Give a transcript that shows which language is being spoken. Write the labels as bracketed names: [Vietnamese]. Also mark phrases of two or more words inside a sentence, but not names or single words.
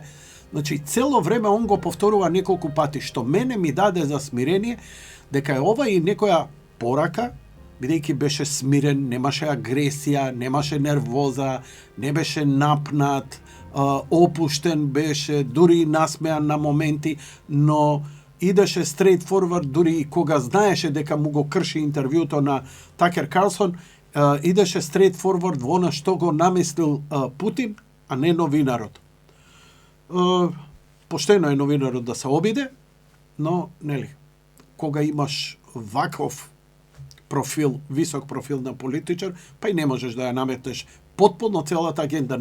[Macedonian] Значи, цело време он го повторува неколку пати, што мене ми даде за смирение, дека е ова и некоја порака, бидејќи беше смирен, немаше агресија, немаше нервоза, не беше напнат, опуштен беше, дури и насмеан на моменти, но идеше [English] straight forward, [Macedonian] дури и кога знаеше дека му го крши интервјуто на Такер Карлсон, идеше [English] straight forward [Macedonian] во она што го намислил Путин, а не новинарот. Поштено е новинарот да се обиде, но, нели, кога имаш ваков профил, висок профил на политичар, па и не можеш да ја наметнеш потполно целата агенда.